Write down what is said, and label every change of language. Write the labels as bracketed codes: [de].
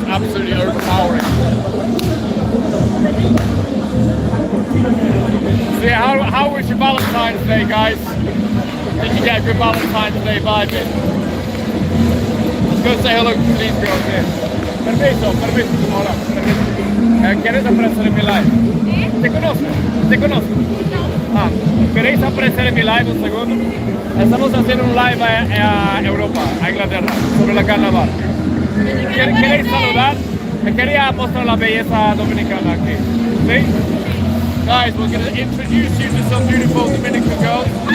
[en] Absolutely overpowering. So yeah, how was your Valentine's Day, guys? Did you get a good Valentine's Day vibe in? Let's go say hello to these girls here. [es] Permiso, hola, permiso. ¿Quieres aparecer en mi live? Te conozco. Ah, ¿queréis aparecer en mi live un segundo? Estamos haciendo un live a Europa, a Inglaterra, sobre la carnaval. ¿Queréis saludar? Me quería mostrar la belleza dominicana aquí. ¿Sí? [en] Guys, we're going to introduce you to some beautiful Dominican girls.